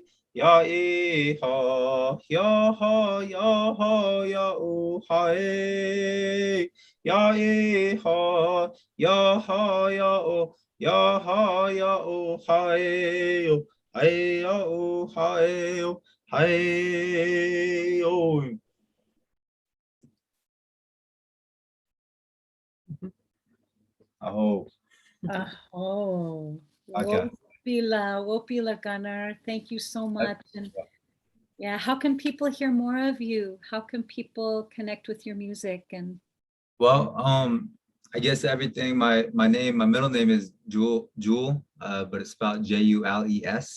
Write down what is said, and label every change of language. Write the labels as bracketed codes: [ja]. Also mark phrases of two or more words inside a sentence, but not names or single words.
[en] Ya ha ya ha ya ha ya oh hi ya ha ya ha ya oh ya ha ya oh hi oh hi ya oh hi oh hi oh. Aho. Oh, Okay. Wopila Gunner. Thank you so much. And yeah, how can people hear more of you? How can people connect with your music? And well, I guess everything. My middle name is Jules, but it's spelled Jules.